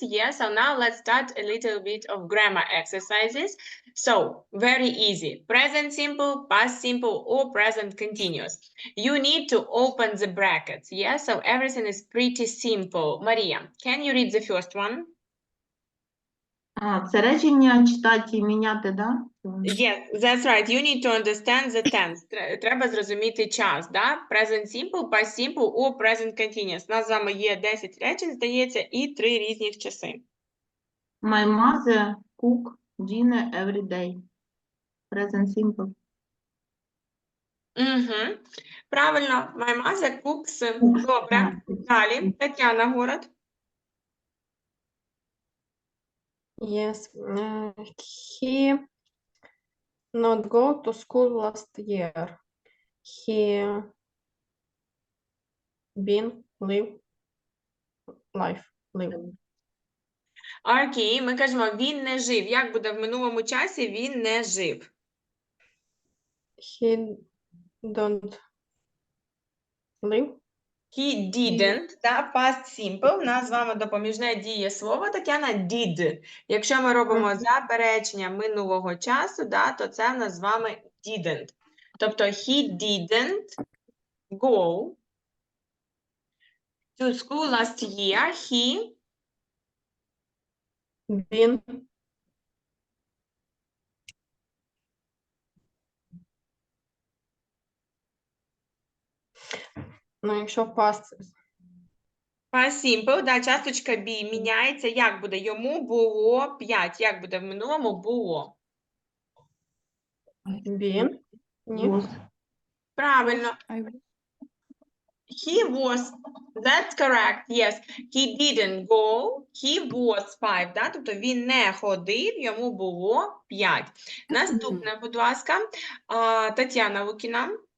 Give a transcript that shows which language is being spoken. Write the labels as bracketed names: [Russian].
[English] Yes, so now let's start a little bit of grammar exercises. So, very easy. Present simple, past simple, or present continuous. You need to open the brackets. Yes, so everything is pretty simple. Maria, can you read the first one? [Ukrainian] Це речення читати і міняти, да? [English] Yes, that's right. You need to understand the tense. [Ukrainian] Треба зрозуміти час, да? [English] Present simple, past simple or present continuous. [Ukrainian] У нас з вами є 10 речень, здається, і 3 різних часи. [English] My mother cook dinner every day. Present simple. [Ukrainian] Правильно. [English] My mother cooks. [Ukrainian] Добре. Далі. Тетяна Город. [English] Yes, he not go to school last year. He been live. [Ukrainian] Окей, ми кажемо, він не жив. Як буде в минулому часі? Він не жив. [English] He don't live. He didn't, [Ukrainian] да, past simple, у нас з вами допоміжне дієслово, Тетяна, did. Якщо ми робимо заперечення минулого часу, да, то це в нас з вами didn't. [English] Тобто he didn't go to school last year, he [Ukrainian] Been ну, якщо past past simple, да, часточка be міняється, як буде? Йому було 5, як буде в минулому? Було. [English] been, ні. [Ukrainian] Правильно. [English] He was, that's correct, yes. He didn't go, he was 5, да? [Ukrainian] Тобто він не ходив, йому було 5. Наступне, будь ласка, Тетяна Лукіна.